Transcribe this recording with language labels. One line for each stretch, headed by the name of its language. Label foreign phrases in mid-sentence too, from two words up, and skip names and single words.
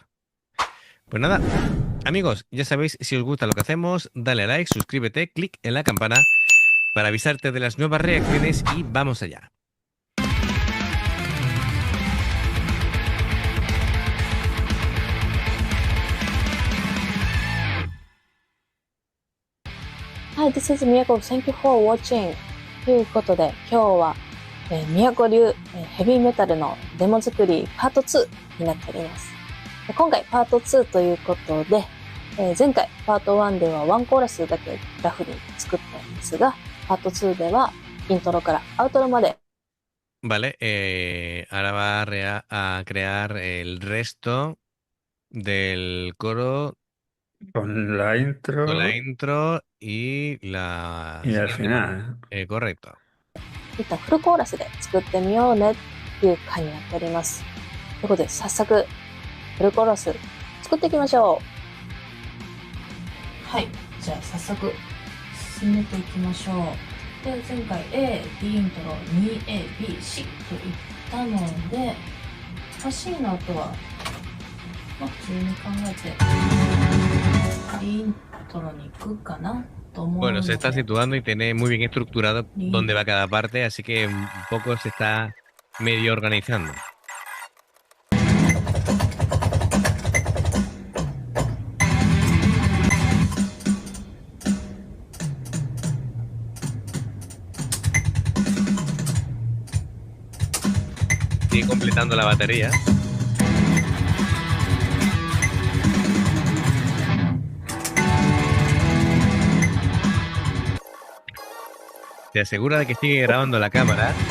Spanish: Pues nada, amigos, ya sabéis, si os gusta lo que hacemos, dale a like, suscríbete, clic en la campana para avisarte de las nuevas reacciones y vamos allá.
English: はい、This is Miyako. Thank you for watching.
Japanese: ということで、今日は、宮古流、ヘビーメタルのデモ作りパート2になっております。今回パート2ということで、前回パート1ではワンコーラスだけラフに作ったんですが、パート2ではイントロからアウトロまで
Spanish: Vale, ahora va a crear el resto del coro Con la con la intro intro y la y al siguiente parte. final. Correcto.
Japanese: いったフルコーラスで作ってみようねっていう回になっております。ということで、早速フルコーラス作っていきましょう。はい、じゃあ早速進めていきましょう。で、前回 A、B イントロ 2A、B、C と言ったので、C の後は、普通に考えて B イントロに行くかなと思う
Spanish: Bueno,
Japanese: の
Spanish: se está
Japanese: で、
Spanish: situando y tiene muy bien estructurado dónde va cada parte, así que un poco se está medio organizando. Sigue completando la batería. Se asegura de que sigue grabando la cámara.